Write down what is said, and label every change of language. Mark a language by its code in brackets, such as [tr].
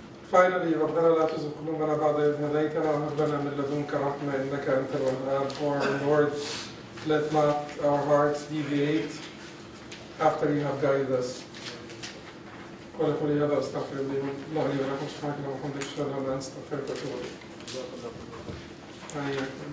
[ar] Finally, ربنا لا تزغ قلوبنا بعد إذ هديتنا وهب لنا من لدنك رحمة إنك أنت الوهاب. [en] Our Lord, let not our hearts deviate after you have guided us. [ar] ولكل هذا أستغفر الله لي ولكم سبحانك اللهم وبحمدك أشهد أن لا إله إلا أنت أستغفرك وأتوب إليك.